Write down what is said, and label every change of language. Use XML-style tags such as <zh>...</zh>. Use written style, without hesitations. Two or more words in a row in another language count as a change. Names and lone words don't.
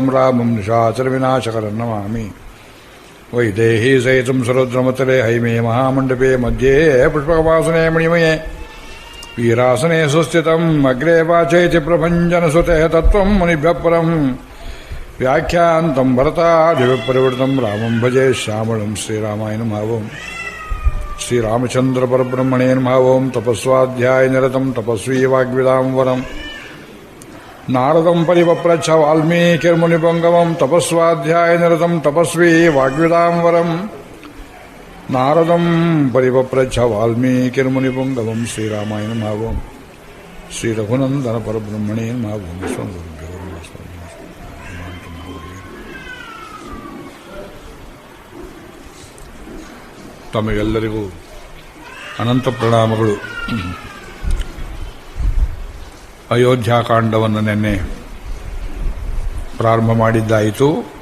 <sa>ರಾಮಂ ನಿಶಾಚರವಿನಾಶಕರಂ ನಮಾಮಿ ವೈದೇಹಿ ಸಹಿತಂ ಸರುದ್ರಮತಲೆ ಹೈಮೇ ಮಹಾಮಂಡಪೇ ಮಧ್ಯೆ ಪುಷ್ಪಕವಾಸನೆ ಮಣಿಮಯೇ ವೀರಾಸನೆ ಸುಸ್ಥಿತಂ ಅಗ್ರೇ ವಾಚೈತಿ ಪ್ರಭಂಜನಸುತೆ ತತ್ವಂ ಮುನಿಭ್ಯಃ ಪರಂ ವ್ಯಾಖ್ಯಾಂತಂ ಭರತಾದಿವಿಪರಿವೃತಂ ರಾಮಂ ಭಜೆ ಶ್ಯಾಮಳಂ ಶ್ರೀರಾಮಾಯ ನಮಃ ಓಂ ಶ್ರೀರಾಮಚಂದ್ರ ಪರಬ್ರಹ್ಮಣೇ ನಮಃ ಓಂ ತಪಸ್ವಾಧ್ಯಾಯ ನಿರತಂ ತಪಸ್ವೀ ವಾಗ್ವಿದಾಂ ವರಂ ನಾರದಂ ಪರಿವಪ್ರಚ್ಛ ವಾಲ್ಮೀಕಿರ್ಮುನಿಪುಂಗವಂ ತಪಸ್ವಾಧ್ಯಾಯ ನಿರತಂ ತಪಸ್ವೀ ವಾಗ್ವಿದಾಂ ವರಂ ನಾರದಂ ಪರಿವಪ್ರಚ್ಛ ವಾಲ್ಮೀಕಿರ್ಮುನಿಪುಂಗವಂ ಶ್ರೀರಾಮಾಯ ನಮಃ ಓಂ ಶ್ರೀ ರಘುನಂದನ ಪರಬ್ರಹ್ಮಣೇ ನಮಃ ಓಂ</sa> <kn>ತಮಗೆಲ್ಲರಿಗೂ ಅನಂತ ಪ್ರಣಾಮಗಳು. ಅಯೋಧ್ಯಾಕಾಂಡವನ್ನು ನಿನ್ನೆ ಪ್ರಾರಂಭ ಮಾಡಿದ್ದಾಯಿತು.</kn>